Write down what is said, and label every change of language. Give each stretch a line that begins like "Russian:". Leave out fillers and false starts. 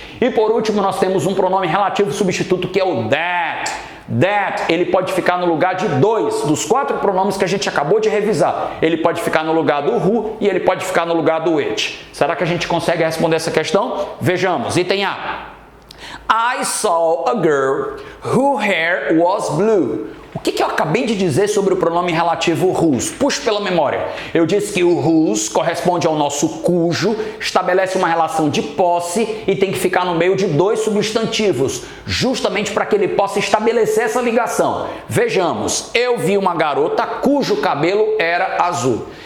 Portuguese: E por último, nós temos um pronome relativo substituto, que é o that. That, ele pode ficar no lugar de 2 dos 4 pronomes que a gente acabou de revisar. Ele pode ficar no lugar do who e ele pode ficar no lugar do which. Será que a gente consegue responder essa questão? Vejamos. Item A.
English: I saw a girl whose hair was blue.
Portuguese: O que eu acabei de dizer sobre o pronome relativo whose? Puxe pela memória. Eu disse que o whose corresponde ao nosso cujo, estabelece uma relação de posse e tem que ficar no meio de 2 substantivos, justamente para que ele possa estabelecer essa ligação. Vejamos, eu vi uma garota cujo cabelo era azul.